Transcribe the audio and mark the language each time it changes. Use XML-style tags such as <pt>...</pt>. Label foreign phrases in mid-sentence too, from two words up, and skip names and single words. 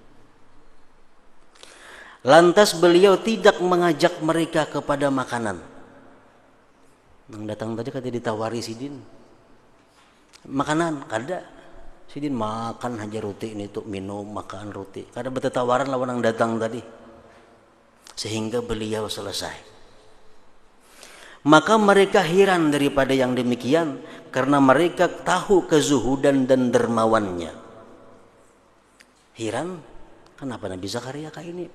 <id>Lantas beliau tidak mengajak mereka kepada makanan.</id> <bjn>Yang datang tadi kata ditawari sidin makanan, kada. Sidin makan aja roti ini tuh, minum makan roti, kada bertatawaran lawan yang datang tadi.</bjn> <id>Sehingga beliau selesai. Maka mereka heran daripada yang demikian, karena mereka tahu kezuhudan dan dermawannya. Heran, kenapa Nabi Zakaria kayak ini?</id>